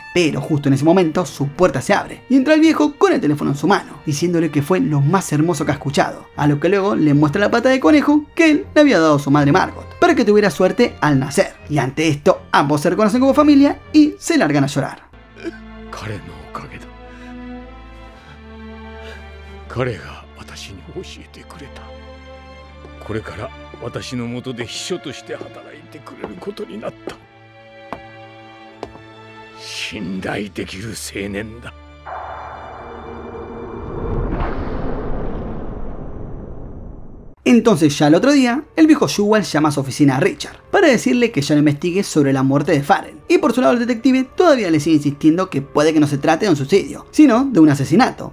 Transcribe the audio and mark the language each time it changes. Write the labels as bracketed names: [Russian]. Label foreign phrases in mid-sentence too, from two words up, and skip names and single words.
[Spanish] Pero justo en ese momento su puerta se abre y entra el viejo con el teléfono en su mano, diciéndole que fue lo más hermoso que ha escuchado, a lo que luego le muestra la pata de conejo que él le había dado a su madre Margot, para que tuviera suerte al nacer. Y ante esto ambos se reconocen como familia y se largan a llorar. [Japanese] 彼が私に教えてくれた。これから私の下で秘書として働いてくれることになった。信頼できる青年だ。 [Spanish] Entonces ya el otro día, el viejo Jewel llama a su oficina a Richard para decirle que ya no investigue sobre la muerte de Farrell. Y por su lado el detective todavía le sigue insistiendo que puede que no se trate de un suicidio, sino de un asesinato.